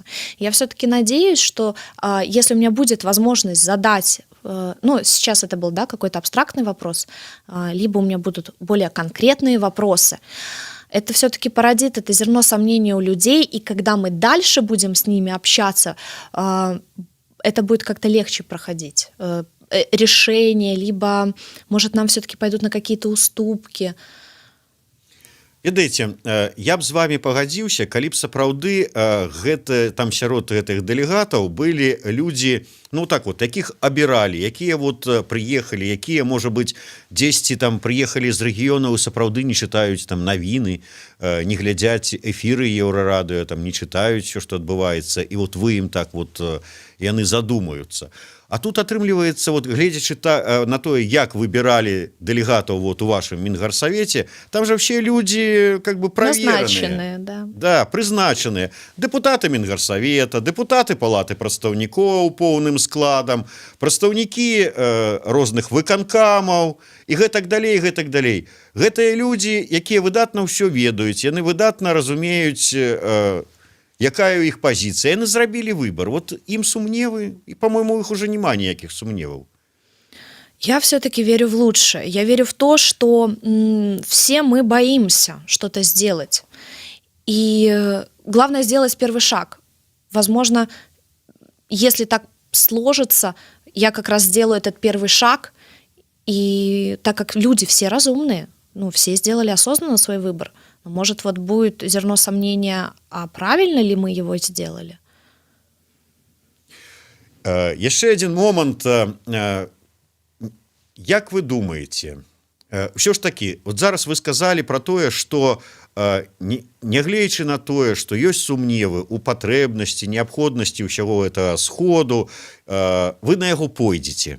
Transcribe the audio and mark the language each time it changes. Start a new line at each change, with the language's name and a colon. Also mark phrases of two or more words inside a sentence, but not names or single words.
Russian: Я все-таки надеюсь, что если у меня будет возможность задать, ну, сейчас это был, да, какой-то абстрактный вопрос, либо у меня будут более конкретные вопросы, это все-таки породит это зерно сомнения у людей, и когда мы дальше будем с ними общаться, это будет как-то легче проходить. Решения, либо, может, нам все-таки пойдут на какие-то уступки.
Belarusian: Ведаеце, я б з вами пагадзіўся, калі б сапраўды там сярод гэтых дэлегатаў былі людзі, ну так вот, якіх абіралі, якія вот прыехалі, якія, можа быць, дзесьці там прыехалі з рэгіёнаў і сапраўды не чытаюць там навіны, не глядзяць эфіры Еўрарадыё, там не чытаюць все, што адбываецца, і вот вы ім так вот яны задумаюцца. А тут атрымліваецца, вот, гледзячы на тое, як выбіралі дэлегатаў вот, у вашым Мінгарсавеце, там же
Russian: все люди как бы проверенные. Назначенные, да.
Belarusian: Да, прызначаныя. Дэпутаты Мінгарсавета, дэпутаты палаты прадстаўнікоў поўным складам, прадстаўнікі розных выканкамаў і гэтак далей, гэтак далей. Гэтыя людзі, якія выдатна ўсё ведаюць, яны выдатна разумеюць, якая ў іх пазіцыя, яны зрабілі выбор. Вот ім сумневы, і, по-моему, у іх уже няма ніякіх сумневаў.
Russian: Я все-таки верю в лучшее. Я верю в то, что все мы боимся что-то сделать. И главное сделать первый шаг. Возможно, если так сложится, я как раз сделаю этот первый шаг. И так как люди все разумные, все сделали осознанно свой выбор, может, вот будет зерно сомнения, а правильно ли мы его сделали?
Belarusian: Яшчэ один момант. Як вы думаеце, ўсё ж такі, вот зараз вы сказалі пра тое, што нягледзячы на тое, што ёсць сумневы ў патрэбнасці, неабходнасці ўсяго гэтага сходу, вы на яго пойдзеце.